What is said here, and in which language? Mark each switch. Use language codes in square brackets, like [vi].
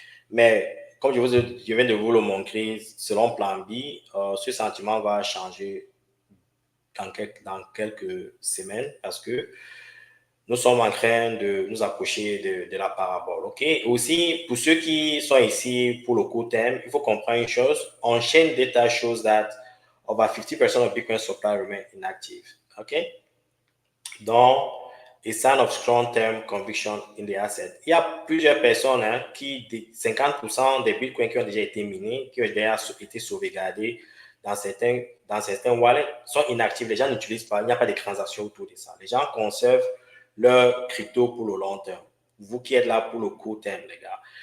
[fr] Mais comme je viens de vous le montrer, selon Plan B, ce sentiment va changer dans quelques semaines parce que nous sommes en train de nous approcher de la parabole. OK? Aussi, pour ceux qui sont ici pour le court terme, il faut comprendre une chose. [en] On-chain data shows that over 50% of Bitcoin supply remain inactive. OK? Donc, a sign of strong term conviction in the asset. [fr] Il y a plusieurs personnes 50% des Bitcoins qui ont déjà été minés, qui ont déjà été sauvegardés dans certains wallets, sont inactifs. Les gens n'utilisent pas, il n'y a pas de transactions autour de ça. Les gens conservent leur crypto pour le long terme. Vous qui êtes là pour le court terme, les gars.